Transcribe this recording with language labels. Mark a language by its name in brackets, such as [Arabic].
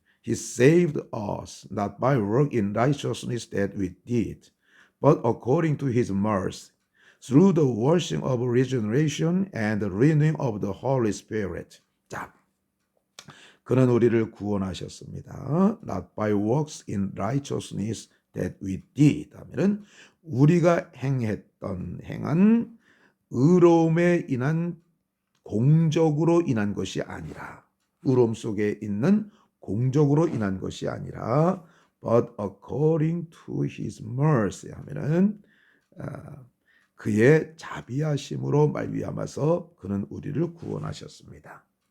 [English] He saved us not by work in righteousness that we did, but according to his mercy, through the washing of regeneration and the renewing of the Holy Spirit. [Korean] 자, 그는 우리를 구원하셨습니다. [English] Not by works in righteousness that we did. [Korean] 하면은 우리가 행한 의로움에 인한 공적으로 인한 것이 아니라, 의로움 속에 있는 공적으로 인한 것이 아니라 [English] but according to his mercy [Korean] 하면은 그의 자비하심으로 말미암아서 그는 우리를 구원하셨습니다.